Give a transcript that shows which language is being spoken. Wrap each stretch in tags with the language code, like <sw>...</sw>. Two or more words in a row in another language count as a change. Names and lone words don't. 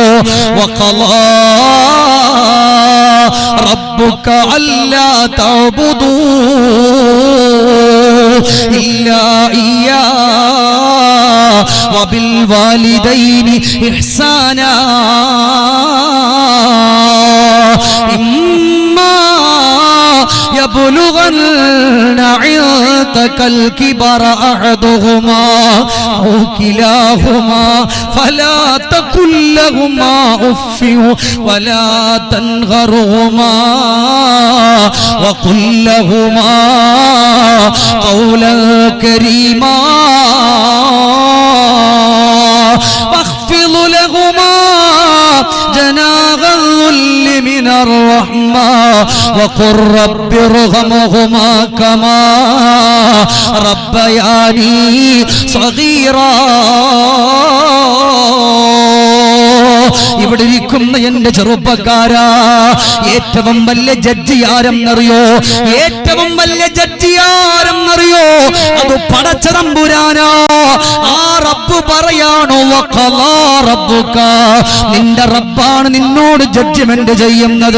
<ar>وقال ربك ألا تعبدوا إلا إيا وبالوالدين إحسانا ഇമ്മാ يبلغن عندك الكبر أحدهما أو كلاهما فلا تقل لهما أف ولا تنهرهما وقل لهما قولا كريما واخفض لهما جناح الذل من الرحمة وقل رب ارحمهما كما ربياني صغيرا.</ar> <ml>ഇവിടെ ഇരിക്കുന്ന എന്റെ ചെറുപ്പക്കാരാ, ഏറ്റവും വലിയ ജഡ്ജി ആരെന്നറിയോ? ഏറ്റവും വലിയ ജഡ്ജി ആരെന്നറിയോ? അത് പടച്ച തമ്പുരാനാ. ആ റബ്ബ് പറയാണോ,</ml> <ar>وقال ربك,</ar> <ml>നിന്റെ റബ്ബാണ് നിന്നോട് ജഡ്ജ്മെന്റ് ചെയ്യുന്നത്.</ml>